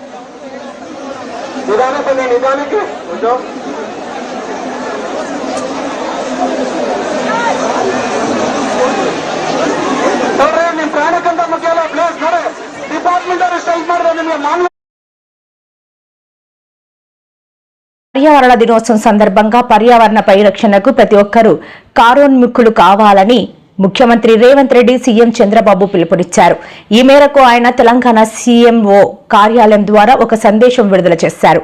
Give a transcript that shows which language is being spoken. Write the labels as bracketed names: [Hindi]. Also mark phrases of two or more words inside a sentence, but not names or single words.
[Kannada] ನಿಧಾನಕ್ಕೆ ನೋಡ್ರಿ ನಿಮ್ ಪ್ರಾಣಕ್ಕಂತ ಮುಖ್ಯ ಅಲ್ಲ ಪ್ಲೇಸ್ ನೋಡಿ ಡಿಪಾರ್ಟ್ಮೆಂಟ್ ಅವರು ಸ್ಟ್ರೈಕ್ ಮಾಡಿದ್ರೆ ನಿಮ್ಗೆ ಮಾನ್ಯ [Telugu] పర్యావరణ దినోత్సవం సందర్భంగా పర్యావరణ పరిరక్షణకు ప్రతి ఒక్కరూ కారోన్ముఖులు కావాలని ముఖ్యమంత్రి రేవంత్ రెడ్డి సీఎం చంద్రబాబు పిలుపునిచ్చారు. ఈ మేరకు ఆయన తెలంగాణ సీఎంఓ కార్యాలయం ద్వారా ఒక సందేశం విడుదల చేశారు.